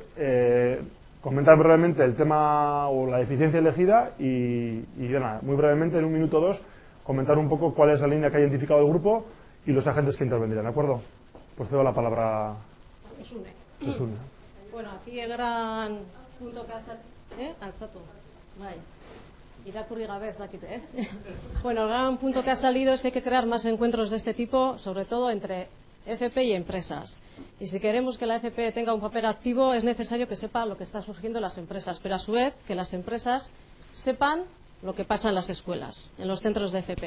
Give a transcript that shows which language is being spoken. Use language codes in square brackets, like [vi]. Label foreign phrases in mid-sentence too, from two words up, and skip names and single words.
[es] Comentar brevemente el tema o la eficiencia elegida y nada, muy brevemente, en 1 minuto o 2, comentar un poco cuál es la línea que ha identificado el grupo y los agentes que intervendrán, ¿de acuerdo? Pues cedo la palabra a Sune. Bueno, aquí el gran punto que ha salido... [eu] Alzatu. Vale. Irakurri gabe ez dakit, Bueno, [es] el gran punto que ha salido es que hay que crear más encuentros de este tipo, sobre todo entre FP y empresas. Y si queremos que la FP tenga un papel activo, es necesario que sepa lo que está surgiendo en las empresas, pero a su vez que las empresas sepan lo que pasa en las escuelas, en los centros de FP.